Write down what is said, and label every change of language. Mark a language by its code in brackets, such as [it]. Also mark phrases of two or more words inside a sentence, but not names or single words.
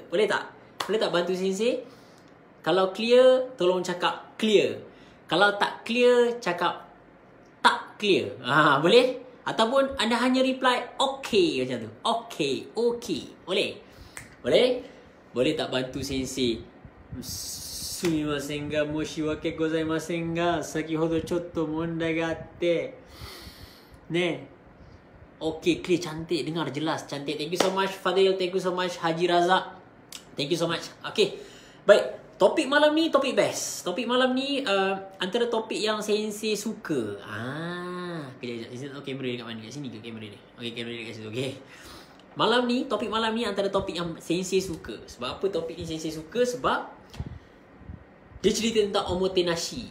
[ms] Boleh tak? Boleh tak bantu Sensei? Kalau clear, tolong cakap clear. Kalau tak clear, cakap tak clear. Boleh? Ataupun anda hanya reply okay macam tu. Okay. Boleh? Boleh tak bantu Sensei? [ja] すみませんが申し訳ございませんが先ほどちょっと問題があってね。 [ms] Okay, clear, cantik, dengar jelas, cantik. [en] Thank you so much Fadil, thank you so much Haji Razak, thank you so much. [ms] Okay, baik, topik malam ni topik best. Topik malam ni antara topik yang Sensei suka. Kejap. Okay, kamera dekat mana? Dekat sini ke kamera ni? Okay, kamera dekat situ. Okay, topik malam ni antara topik yang Sensei suka. Sebab apa topik ni Sensei suka? Sebab dia cerita tentang omotenashi.